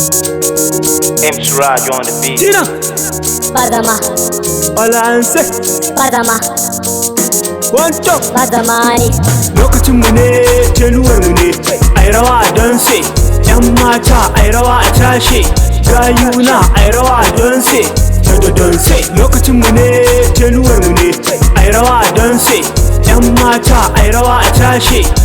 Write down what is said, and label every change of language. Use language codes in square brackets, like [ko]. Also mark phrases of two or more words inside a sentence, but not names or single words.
[en] M Suraj on the beat. Tina. Badama. Ola Anse. Badama. One, two. Badama ne. [ha] Lokacin mu ne, tenuwar mu ne. Ai rawa a danse. Yan mata, ai rawa a tashe. Gayuna, ai rawa a danse. Da da danse. Lokacin mu ne, tenuwar mu ne. Ai rawa a danse. Yan mata, ai rawa a tashe.